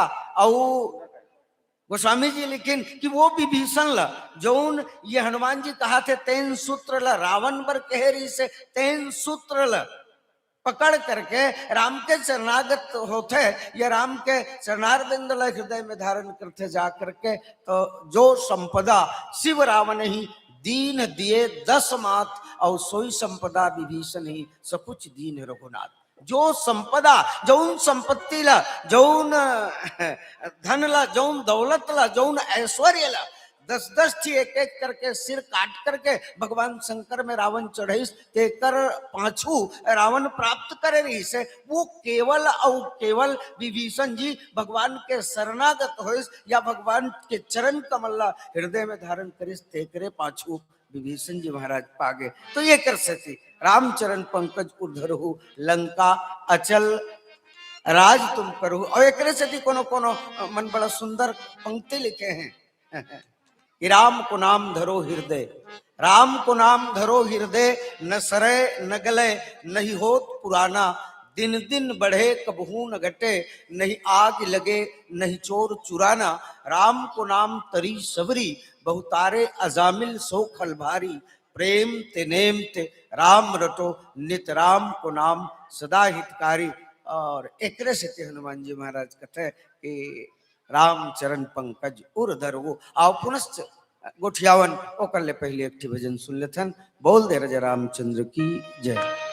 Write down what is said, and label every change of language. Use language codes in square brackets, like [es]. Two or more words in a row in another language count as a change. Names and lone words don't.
[hne] और गोस्वामी जी लिखिन कि वो विभीषण ला जौन ये हनुमान जी कहा थे तेन सूत्र ला रावण बर कहरी से तेन सूत्र ला पकड़ करके राम के शरणागत होते या राम के शरणारविंद ला हृदय में धारण करते जा करके तो [awa] जो संपदा शिव रावण ही दीन दिए 10 मात और सोई संपदा विभीषण ही सकुच दीन रघुनाथ। [hne] जो संपदा जौन संपत्ति ला जौन धन ला जौन दौलत ला जौन ऐश्वर्य ला 10-10 थी एक एक करके सिर काट करके भगवान शंकर में रावण चढ़ाईस तेकर पाछू रावण प्राप्त करे रही से वो केवल और केवल विभीषण जी भगवान के शरणागत होइस या भगवान के चरण कमल हृदय में धारण करिस तेकरे पाछू विभीषण जी महाराज पागे। [awa] तो ये कर सकती रामचरण पंकज उधरहु, लंका अचल राज तुम करो। [hne] और एक से कोनो कोनो मन बड़ा सुंदर पंक्ति लिखे हैं कि [bra] राम को नाम धरो हृदय, राम को नाम धरो हृदय, न सरे न गले नहीं होत पुराना। दिन दिन बढ़े कबहू न घटे, नहीं आग लगे नहीं चोर चुराना। राम को नाम तरी सबरी, बहुतारे अजामिल सो खल भारी। प्रेम ते नेम ते राम रटो, नित राम को नाम सदा हितकारी। [hne] और एक से हनुमान जी महाराज कहते कि [awa] राम चरण पंकज उर धरहु। [hne] आओ पुनश्च गोठियावन ओकर ले पहले एक भजन सुन लेथन। बोल दे राजा रामचंद्र की जय।